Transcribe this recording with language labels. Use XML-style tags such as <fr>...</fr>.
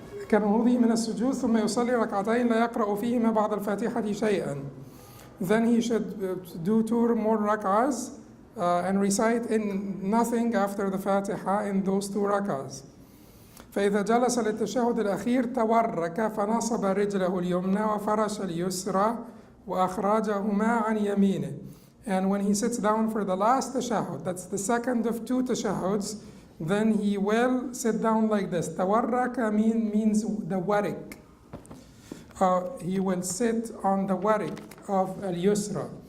<ar>كنهوضه من السجود ثم يصلي ركعتين لا يقرأ فيهما بعد الفاتحة شيئا.</ar> <en>Then he should do 2 more rak'ahs and recite in nothing after the Fatiha in those 2 rak'ahs.</en> <ar>فإذا جلس للتشهد الأخير تورك فنصب رجله اليمنى وفرش اليسرى وأخرجهما عن يمينه.</ar> <en>And when he sits down for the last tashahhud, that's the second of 2 tashahhuds, then he will sit down like this. Tawarraka means the warik. He will sit on the warik of al-yusra.</en>